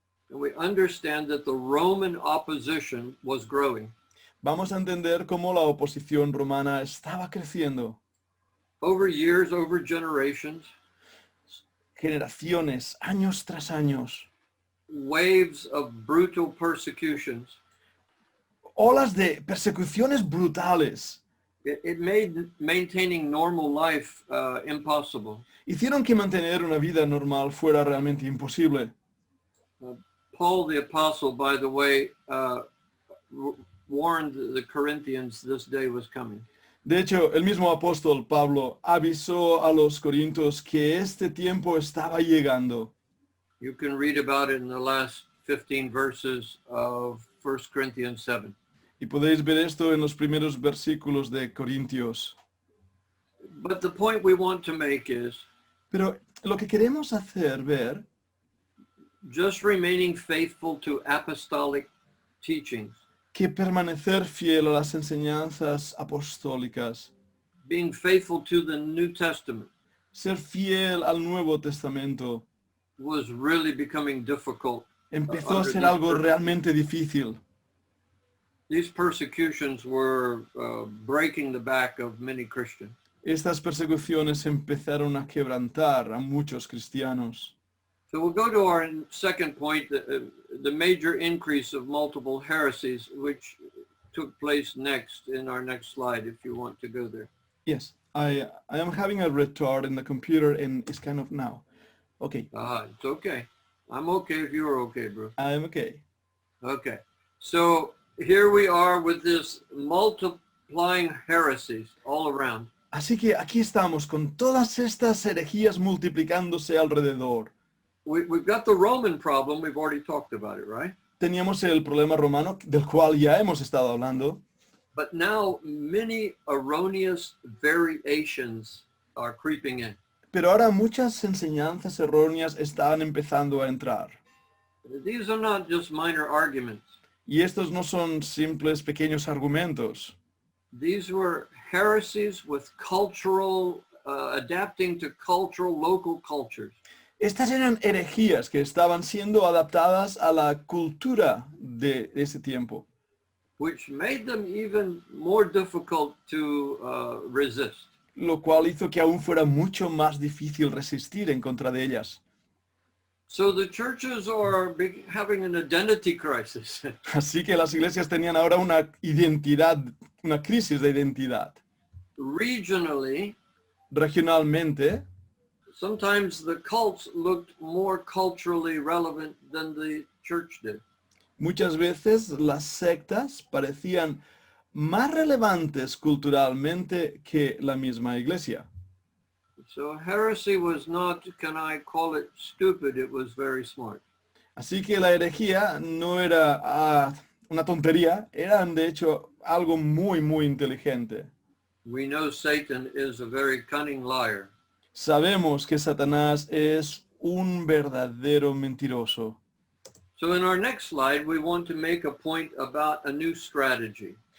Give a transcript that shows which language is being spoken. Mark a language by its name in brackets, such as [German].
[English] we understand that the Roman opposition was growing. [Spanish] vamos a entender cómo la oposición romana estaba creciendo. [English] Over years, over generations, [Spanish] Generaciones, años tras años. [English] waves of brutal persecutions. [Spanish] Olas de persecuciones brutales [English] It made maintaining normal life impossible. [Spanish] hicieron que mantener una vida normal fuera realmente imposible. [English] Paul the Apostle, by the way, warned the Corinthians this day was coming. [Spanish] De hecho, el mismo apóstol Pablo avisó a los corintios que este tiempo estaba llegando. [English] You can read about it in the last 15 verses of 1 Corinthians 7. [Spanish] Y podéis ver esto en los primeros versículos de Corintios. [English] But the point we want to make is [Spanish] Pero lo que queremos hacer ver, [English] just remaining faithful to apostolic teachings, [Spanish] que permanecer fiel a las enseñanzas apostólicas, [English] being faithful to the New Testament, [Spanish] ser fiel al Nuevo Testamento, [English] was really becoming difficult. [Spanish] empezó a ser algo realmente difícil. [English] These persecutions were breaking the back of many Christians. [Spanish] Estas persecuciones empezaron a quebrantar a muchos cristianos. [English] So we'll go to our second point, the major increase of multiple heresies, which took place next in our next slide, if you want to go there. Yes, I am having a retard in the computer and it's kind of now. Okay, It's okay. I'm okay if you're okay, bro. I'm okay. Okay. So here we are with this multiplying heresies all around. [Spanish] Así que aquí estamos con todas estas herejías multiplicándose alrededor. [English] We've got the Roman problem. We've already talked about it, right? [Spanish] Teníamos el problema romano, del cual ya hemos estado hablando, [English] But now many erroneous variations are creeping in. [Spanish] pero ahora muchas enseñanzas erróneas están empezando a entrar. [English] These are not just minor arguments. [Spanish] Y estos no son simples pequeños argumentos. [English] These were heresies with cultural, adapting to cultural, local cultures. [Spanish] Estas eran herejías que estaban siendo adaptadas a la cultura de ese tiempo, [English] Which made them even more difficult to resist. [Spanish] lo cual hizo que aún fuera mucho más difícil resistir en contra de ellas. [English] So the churches are having an identity crisis. [Spanish] Así que las iglesias tenían ahora una identidad, una crisis de identidad. [English] Regionally, [Spanish] Regionalmente, [English] sometimes the cults looked more culturally relevant than the church did. [Spanish] muchas veces las sectas parecían más relevantes culturalmente que la misma iglesia. [English] So heresy was not, can I call it stupid, it was very smart. [Spanish] Así que la herejía no era una tontería, eran de hecho algo muy, muy inteligente. [English] We know Satan is a very cunning liar. [Spanish] Sabemos que Satanás es un verdadero mentiroso. [English] So in our next slide, we want to make a point about a new strategy.